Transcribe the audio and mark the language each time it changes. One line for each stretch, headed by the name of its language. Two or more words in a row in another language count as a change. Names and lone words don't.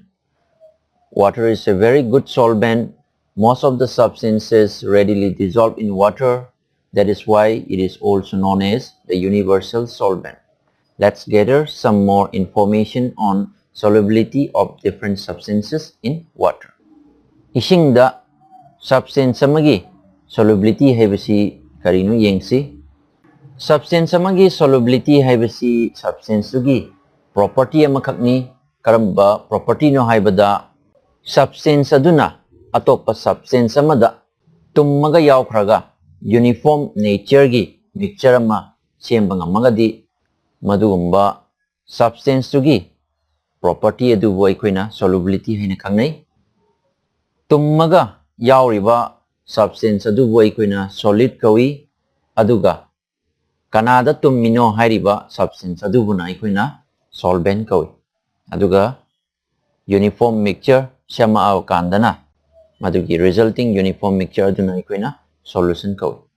English: Water is a very good solvent. Most of the substances readily dissolve in water. That is why it is also known as the universal solvent. Let's gather some more information on solubility of different substances in water.
Manipuri: Isingda substance amagi solubility haibasi karino yengsi. Substance amagi solubility haibasi substance gi property amakakni karamba property no haibada substance aduna atokpa substance amada tummaga yawkhraga
English: uniform nature
Manipuri: gi mixture ma sembang amagadi madugumba substance to gi property adu wo ikoina solubility haina khangnai tummaga yauriba substance adu wo ikoina solid kawi aduga kanada tummino hairiba substance adu buna ikoina solvent kawi aduga
English: uniform mixture
Manipuri: shama aw kandana madugi
English: resulting uniform mixture
Manipuri: aduna ikoina solution kawi